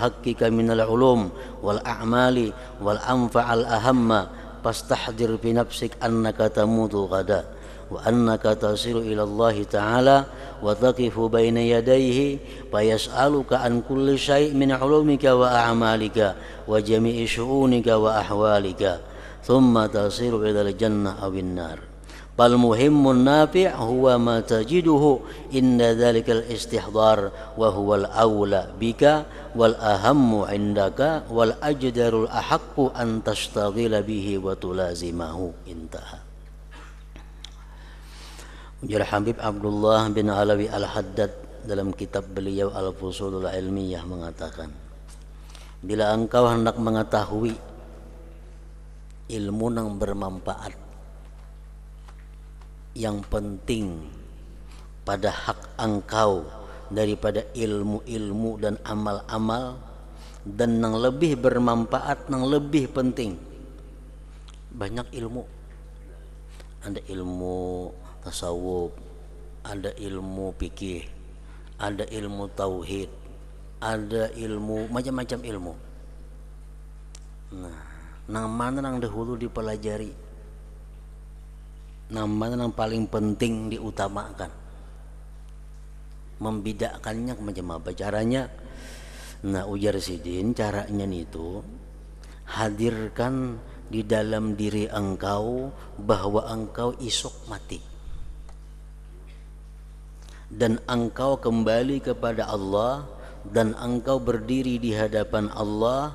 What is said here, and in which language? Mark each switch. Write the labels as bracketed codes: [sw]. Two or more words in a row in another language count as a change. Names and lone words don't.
[ar] حقك من العلوم والأعمال والأنفع الأهم فاستحضر في نفسك أنك تموت غدا و أنك تصير إلى الله تعالى وتقف بين يديه فيسألك عن كل شيء من علومك وأعمالك وجميع شؤونك وأحوالك ثم تصير إلى الجنة أو النار فالمهم النافع هو ما تجده إن ذلك الاستحضار وهو الأولى بك والأهم عندك والأجدر الأحق أن تشتغل به وتلازمه." انتهى. [id] Ujar Habib Abdullah bin Alawi Al-Haddad dalam kitab beliau Al-Fusulul Ilmiyah mengatakan, bila engkau hendak mengetahui ilmu yang bermanfaat yang penting pada hak engkau daripada ilmu-ilmu dan amal-amal, dan yang lebih bermanfaat, yang lebih penting. Banyak ilmu, ada ilmu tasawuf, ada ilmu fikih, ada ilmu tauhid, ada ilmu macam-macam ilmu. [bjn] Nah, nang mana nang dahulu dipelajari, nang mana nang paling penting diutamakan, membedakannya macam apa caranya? Nah ujar Sidin, [id] caranya itu hadirkan di dalam diri engkau bahwa engkau isok mati dan engkau kembali kepada Allah dan engkau berdiri di hadapan Allah.